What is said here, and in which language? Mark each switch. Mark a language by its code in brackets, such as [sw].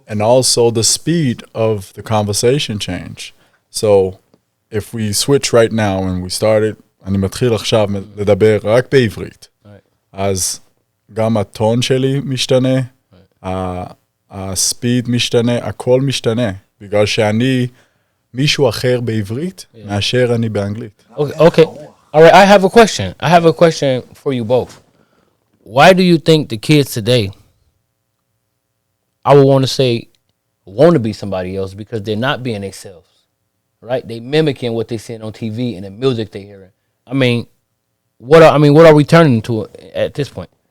[en] And also the speed of the conversation change. So if we switch right now and we started, [he] אני מתחיל עכשיו לדבר רק בעברית. אז גם הטון שלי משתנה, הספיד משתנה, הכל משתנה. בגלל שאני מישהו אחר בעברית מאשר אני באנגלית. [en] Okay. All right, I have a question for you both. Why do you think the kids today, I would want to be somebody else because they're not being themselves, right? They mimicking what they seeing on TV and the music they hearing. What are we turning to at this point?